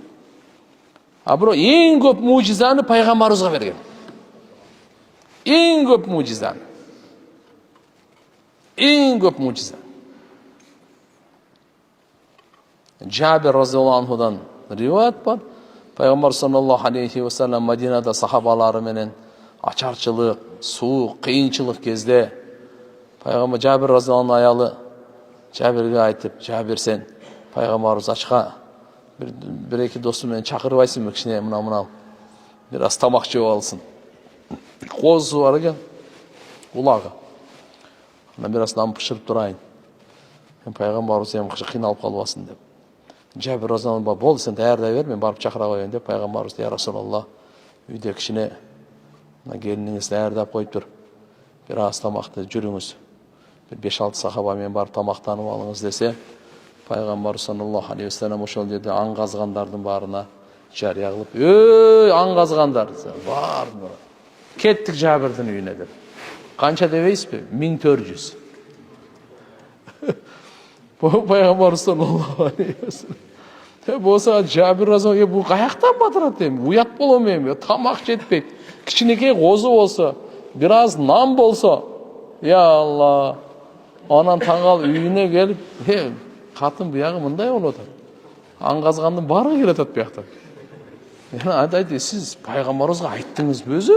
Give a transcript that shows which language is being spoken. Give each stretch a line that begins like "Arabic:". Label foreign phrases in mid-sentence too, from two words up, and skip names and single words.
Kyrgyz: Бирок эң көп мужизаны пайгамбарыбызга берген. Эң көп мужизаны. Эң көп мужиза. Жабир
Arabic: رضي الله عنه
Kyrgyz: риваят бар. Пайгамбар
Arabic: صلى الله عليه وسلم
Kyrgyz: Мадинада сахабалары менен ачарчылык, суук, кыйынчылык кезде пайгамбар Жабир разияллаху аялы Жабирге айтып, Жабир сен пайгамбарыбыз ачка bir эки досу менен чакырбайсыңбы, кичине мына бир аз тамак жеп алсын. Козусу бар экен, улагы. Ана бир аз нам пышырып турайын. Пайгамбарыбыз эми кыйналып калбасын деп. Жабир разияллаху анху болду, сен даярдай бер, мен барып чакыра коеюн деп пайгамбарыбыз
Arabic: يا رسول الله,
Kyrgyz: үйдө кичине келиниңиз даярдап коюптур. Бир аз тамакты жүрүңүз. Bir 5-6 сахаба менен барып тамактанып алыңыз десе, Пайгамбар
Arabic: صلى الله عليه وسلم
Kyrgyz: ошол жерде аң казгандардын баарына жарыя кылып, "Эй, аң казгандар, баарын кеттик Жабирдин үйүнө" деп. Канча дебейсизби? 1400.
Arabic: Пайгамбар صلى الله عليه وسلم.
Kyrgyz: Болса Жабир разияллаху бу каяктан батырат эми? Уят болом эми, тамак жетпейт. Кичинекей козу болсо, бир аз нан болсо,
Arabic: يا الله.
Kyrgyz: Анан таңгал үйүнө келип, катын буягы мындай болуп атат. Аң казгандын баары келип атат буякта. Айтты, сиз пайгамбарыбызга айттыңызбы өзү?